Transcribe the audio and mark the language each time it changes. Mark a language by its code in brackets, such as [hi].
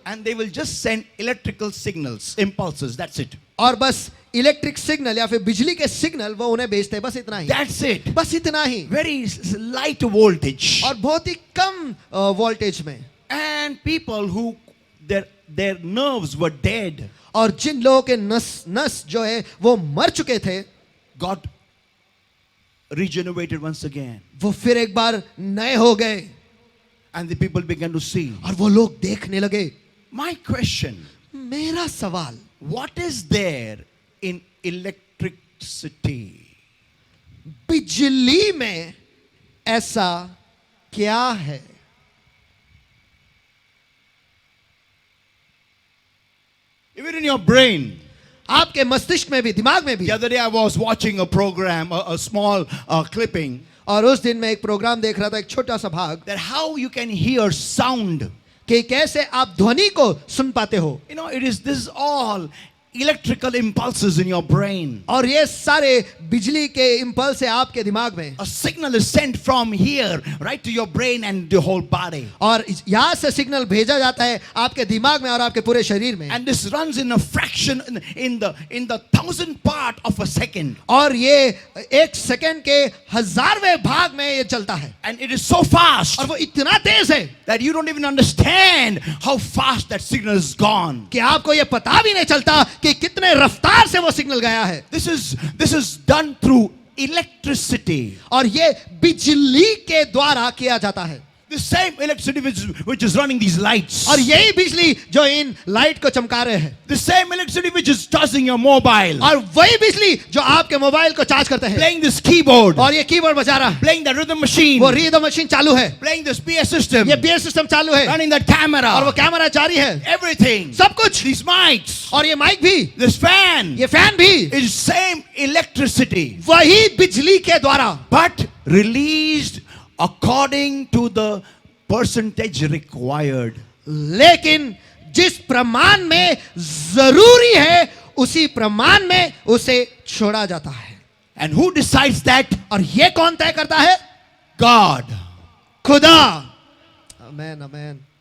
[en] And they will just send electrical signals, impulses. That's it. [hi] और बस electric signal या फिर बिजली के सिग्नल वो उन्हें भेजते हैं, बस इतना ही। [en] That's it. [hi] बस इतना ही। [en] Very light voltage. [hi] और बहुत ही कम वोल्टेज में। [en] And people who their nerves were dead [hi] और जिन लोगों के नस जो है वो मर चुके थे, [en] got regenerated once again. [hi] वो फिर एक बार नए हो गए, [en] And the people began to see. [hi] और वो लोग देखने लगे। [en] My question, [hi] मेरा सवाल, [en] what is there in electricity? [hi] बिजली में ऐसा क्या है? [en] Even in your brain. [hi] आपके मस्तिष्क में भी, दिमाग में भी। [en] The other day I was watching a program, a small clipping, [hi] और उस दिन मैं एक प्रोग्राम देख रहा था, एक छोटा सा भाग, [en] that how you can hear sound. [hi] कि कैसे आप ध्वनि को सुन पाते हो। [en] This is all electrical impulses in your brain. [hi] और ये सारे बिजली के इंपल्स है आपके दिमाग में। [en] A signal is sent from here right to your brain and the whole body. [hi] और यहाँ से सिग्नल भेजा जाता है आपके दिमाग में और आपके पूरे शरीर में। [en] And this runs in a fraction in the 1000th part of a second. [hi] और ये 1 सेकंड के 1000वें भाग में ये चलता है। [en] And it is so fast [hi] और वो इतना तेज है [en] that you don't even understand how fast that signal is gone. [hi] कि आपको ये पता भी नहीं चलता कि कितने रफ्तार से वो सिग्नल गया है। [en] This is done through electricity. [hi] और ये बिजली के द्वारा किया जाता है। [en] The same electricity which is running these lights. [hi] और यही बिजली जो इन लाइट को चमका रहे हैं। [en] The same electricity which is charging your mobile. [hi] और वही बिजली जो आपके मोबाइल को चार्ज करते हैं। [en] Playing this keyboard. [hi] और ये कीबोर्ड बजा रहा है। [en] Playing the rhythm machine. [hi] वो रिदम मशीन चालू है। [en] Playing this PA system. [hi] ये PA सिस्टम चालू है। [en] Running that camera. [hi] और वो कैमरा जारी है। [en] Everything. [hi] सब कुछ। [en] These mics. [hi] और ये माइक भी। [en] This fan. [hi] ये फैन भी। [en] Is same electricity. [hi] वही बिजली के द्वारा। [en] But released according to the percentage required. [hi] लेकिन जिस प्रमाण में जरूरी है उसी प्रमाण में उसे छोड़ा जाता है। [en] And who decides that? [hi] और ये कौन तय करता है? [en] God. [hi] खुदा। आमेन आमेन।